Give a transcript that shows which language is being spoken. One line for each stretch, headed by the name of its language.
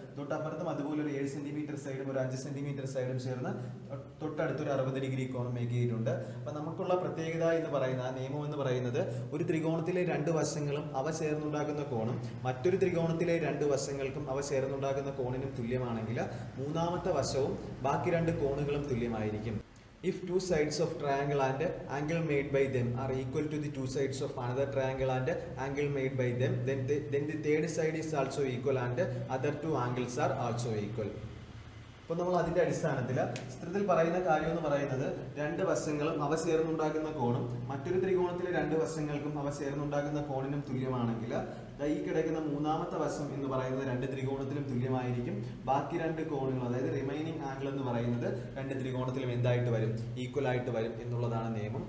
Malayalam: തൊട്ടപ്പുറത്തും അതുപോലെ ഒരു 7 സെന്റിമീറ്റർ സൈഡും ഒരു 5 സെന്റിമീറ്റർ സൈഡും ചേർന്ന് തൊട്ടടുത്തൊരു 60 ഡിഗ്രി കോൺ മേക്ക് ചെയ്തിട്ടുണ്ട്. അപ്പൊ നമുക്കുള്ള പ്രത്യേകത എന്ന് പറയുന്ന നിയമം എന്ന് പറയുന്നത് ഒരു ത്രികോണത്തിലെ രണ്ട് വശങ്ങളും അവ ചേർന്നുണ്ടാക്കുന്ന കോണും മറ്റൊരു ത്രികോണത്തിലെ രണ്ട് വശങ്ങൾക്കും അവ ചേർന്നുണ്ടാക്കുന്ന കോണിനും തുല്യമാണെങ്കിൽ മൂന്നാമത്തെ വശവും ബാക്കി രണ്ട് കോണുകളും തുല്യമായിരിക്കും.
English: If two sides of triangle and angle made by them are equal to the two sides of another triangle and angle made by them, then the third side is also equal and other two angles are also equal.
Malayalam: അപ്പോൾ നമ്മൾ അതിന്റെ അടിസ്ഥാനത്തിൽ ചിത്രത്തിൽ പറയുന്ന കാര്യം എന്ന് പറയുന്നത് രണ്ട് വശങ്ങളും അവ ചേർന്നുണ്ടാക്കുന്ന കോണും മറ്റൊരു ത്രികോണത്തിലെ രണ്ട് വശങ്ങൾക്കും അവ ചേർന്നുണ്ടാക്കുന്ന കോണിനും തുല്യമാണെങ്കിൽ ഈ കിടക്കുന്ന മൂന്നാമത്തെ വശം എന്ന് പറയുന്നത് രണ്ട് ത്രികോണത്തിലും തുല്യമായിരിക്കും. ബാക്കി രണ്ട് കോണുകൾ, അതായത് റിമൈനിങ് ആംഗിൾ എന്ന് പറയുന്നത് രണ്ട് ത്രികോണത്തിലും എന്തായിട്ട് വരും, ഈക്വൽ ആയിട്ട് വരും എന്നുള്ളതാണ് നിയമം.